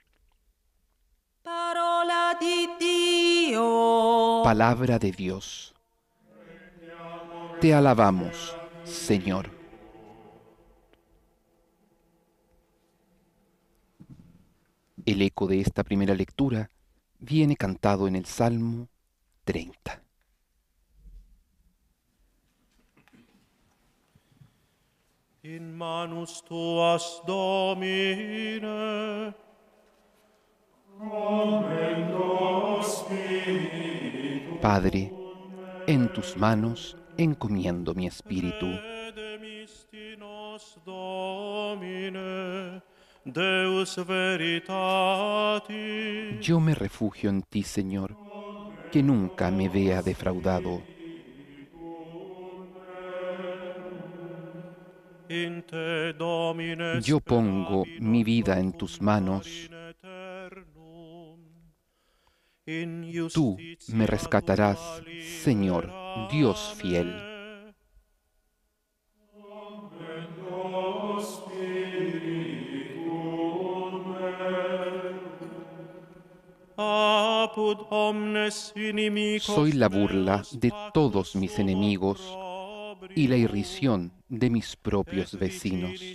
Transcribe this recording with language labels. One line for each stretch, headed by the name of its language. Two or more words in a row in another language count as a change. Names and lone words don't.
Spanish: Palabra de Dios. Te alabamos, Señor. El eco de esta primera lectura viene cantado en el Salmo 30.
Latin: In manus tuas, Domine,
Spanish: Padre, en tus manos encomiendo mi espíritu.
Latin: Domine, Deus veritatis.
Spanish: Yo me refugio en ti, Señor, que nunca me vea defraudado.
Latin: In te, Domine,
Spanish: Yo pongo mi vida en tus manos. Tú me rescatarás, Señor, Dios fiel. Soy la burla de todos mis enemigos y la irrisión de mis propios vecinos.